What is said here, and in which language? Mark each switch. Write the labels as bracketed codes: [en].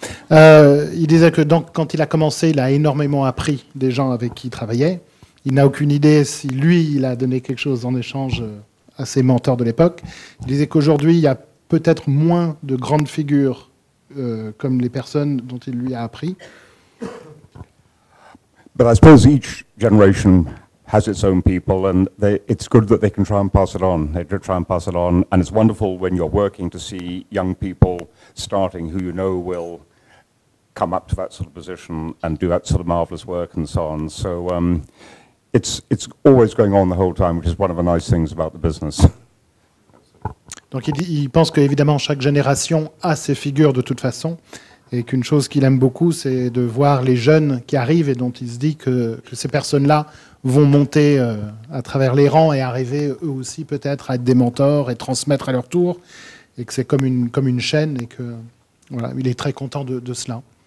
[fr] Il disait que donc, quand il a commencé, il a énormément appris des gens avec qui il travaillait. Il n'a aucune idée si lui, il a donné quelque chose en échange à ses mentors de l'époque. Il disait qu'aujourd'hui, il y a peut-être moins de grandes figures comme les personnes dont il lui a appris. [en] But I suppose each generation has its own people, and it's good that they can try and pass it on. They try and pass it on, and it's wonderful when you're working to see young people starting who you know will come up to that sort of position and do that sort of marvelous work and so on. So it's always going on the whole time, which is one of the nice things about the business. [fr] Donc il pense qu'évidemment chaque génération a ses figures de toute façon, et qu'une chose qu'il aime beaucoup, c'est de voir les jeunes qui arrivent et dont il se dit que ces personnes-là vont monter à travers les rangs et arriver eux aussi peut-être à être des mentors et transmettre à leur tour, et que c'est comme une chaîne, et que voilà, il est très content de cela.